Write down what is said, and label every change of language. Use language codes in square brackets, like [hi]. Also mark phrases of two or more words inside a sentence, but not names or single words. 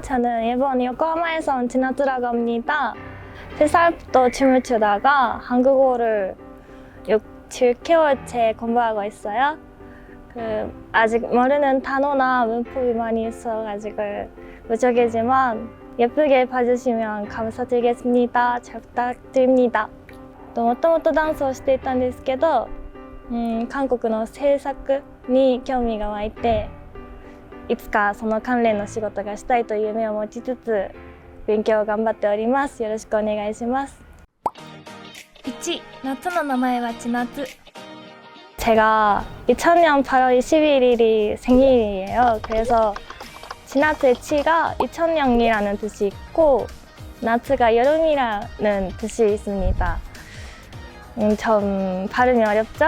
[ko] 저는 일본 요코하마에서 온 치나츠라고 합니다. 3살부터 춤을 추다가 한국어를 7개월째 공부하고 있어요. 아직 모르는 단어나 문법이 많이 있어가지고 부족하지만 예쁘게 봐주시면 감사드리겠습니다. 잘 부탁드립니다. [ja] もともとダンスをしていたんですけど、韓国の制作に興味が湧いて、いつかその関連の仕事がしたいという夢を持ちつつ勉強を頑張っております。よろしくお願いします。1. 夏の名前は千夏. [ko] 제가 2000년 8월 21일이 생일이에요. 그래서 치나츠의 치가 2000년이라는 뜻이 있고 나츠가 여름이라는 뜻이 있습니다. 좀 발음이 어렵죠?